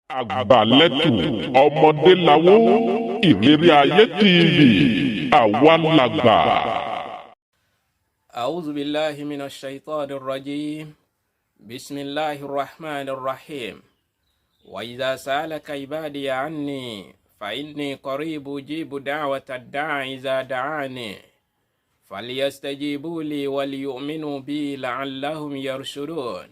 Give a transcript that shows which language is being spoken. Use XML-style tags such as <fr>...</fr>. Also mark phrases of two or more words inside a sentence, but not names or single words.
<yo>Àgbàlẹ́tù ọmọdé lawó ìrírí ayé TV àwa làgbà.</yo> <ar>أعوذ بالله من الشيطان الرجيم. بسم الله الرحمن الرحيم وإذا سألك عبادي عني فإني قريب أجيب دعوة الداع إذا دعان. فليستجيبوا لي وليؤمنوا بي لعلهم يرشدون.</ar>